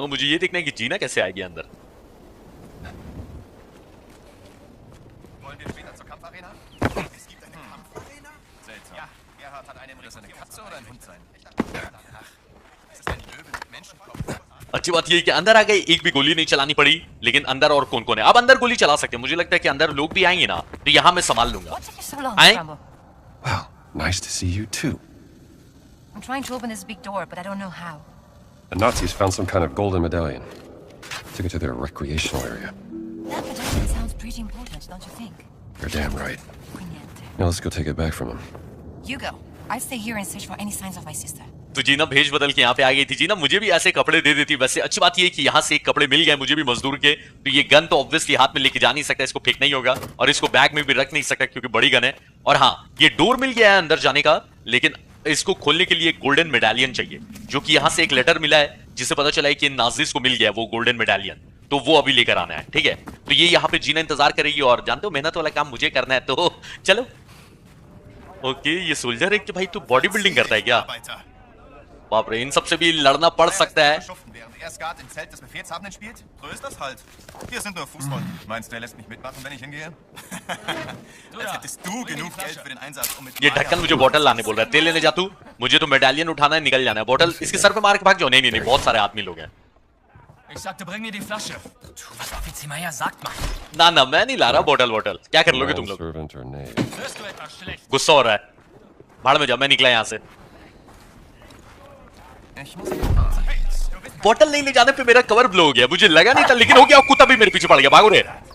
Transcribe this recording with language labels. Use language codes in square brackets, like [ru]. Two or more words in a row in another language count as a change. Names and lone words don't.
[hi] मुझे ये देखना है कि जीना कैसे आएगी अंदर. अच्छी बात ये कि अंदर आ गए, एक भी गोली नहीं चलानी पड़ी. लेकिन अंदर और कौन कौन है? अब अंदर गोली चला सकते हैं. मुझे लगता है कि अंदर लोग भी आएंगे ना, तो यहां मैं संभाल लूंगा. [en] Well, nice to see you too. I'm trying to open this big door, but I don't know how. The Nazis found some kind of golden medallion. Took it to their recreational area. That medallion sounds pretty important, don't you think? You're damn right. Now let's go take it back from him. You go. I stay here and search for any signs of my sister. [hi] तो जीना भेज बदल के यहाँ पे आ गई थी. जीना मुझे भी ऐसे कपड़े दे देती. वैसे अच्छी बात ये है कि यहाँ से एक कपड़े मिल गए मुझे भी मजदूर के. तो ये गन तो ऑब्वियसली हाथ में लेके जा नहीं सकता, इसको फेंकना ही होगा और इसको बैग में भी रख नहीं सकता क्योंकि बड़ी गन है. और हाँ, ये डोर मिल गया है अंदर जाने का, लेकिन इसको खोलने के लिए [en] golden medallion [hi] चाहिए, जो कि यहाँ से एक लेटर मिला है जिससे पता चला है कि नाजिस को मिल गया वो [en] golden medallion. [hi] तो वो अभी लेकर आना है. ठीक है, तो ये यहाँ पे जीना इंतजार करेगी और जानते हो मेहनत वाला काम मुझे करना है. तो चलो. ओके, ये सोल्जर है कि भाई तू [en] body building [hi] करता है क्या? बाप रे, इन सबसे भी लड़ना पड़ सकता है. [de] Er Skat im Zelt des Befehlshabenden spielt? So ist das halt. Wir sind nur Fußvolk. Meinst du, er lässt mich mitmachen, wenn ich hingehe? Als hättest du genug Geld für den Einsatz, um mit [hi] ये ढक्कन मुझे बोतल लाने बोल रहा है. तेल लेने जा तू. मुझे तो मेडालियन उठाना है, निकल जाना है. बोतल इसके सर पे मार के भाग जाओ. नहीं, बहुत सारे आदमी लोग हैं. [de] Ich sagte, bring mir die Flasche. Tu, was Offizier Meyer sagt, Mann. [hi] ना मैं नहीं ला रहा बोतल. क्या कर लोगे तुम लोग? गुस्सा हो रहा है. भाड़ में जाओ, मैं निकला यहाँ से. बोतल नहीं ले जाने पे मेरा [en] cover blow [hi] हो गया. मुझे लगा नहीं था, लेकिन हो गया. कुत्ता भी मेरे पीछे पड़ गया. भागो रे.